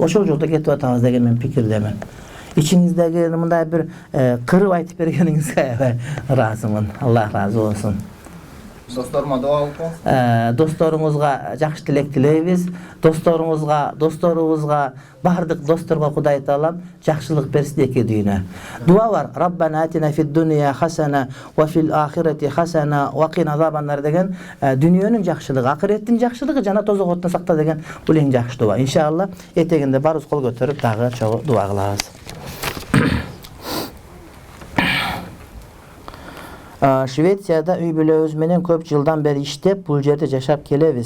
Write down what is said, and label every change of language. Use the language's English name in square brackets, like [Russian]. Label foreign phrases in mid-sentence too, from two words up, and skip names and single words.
[Kyrgyz] Ошол жолдо кетип атабыз деген мен пикирдемин. Ичиңиздеги мындай бир кырып айтып бергениңизге ыраазымын. Аллах ыраазы болсун. Досторума дуа кылыңыз. Досторуңузга жакшы тилек тилейбиз. Досторубузга, бардык досторго Кудай таалам жакшылык берсин эки дүйнө. Дуа бар. [Arabic] ربنا آتنا في الدنيا حسنة وفي الآخرة حسنة وقنا عذاب النار [Kyrgyz] деген дүйнөнүн жакшылыгы, акыреттин жакшылыгы жана тозокоттон сакта деген бул эң жакшы дуа. Иншалла этегинде барыбыз кол көтөрүп дагы чогуу дуа кылабыз. Швецияда үй бүлөбүз менен көп жылдан бери иштеп, бул жерде жашап келебиз.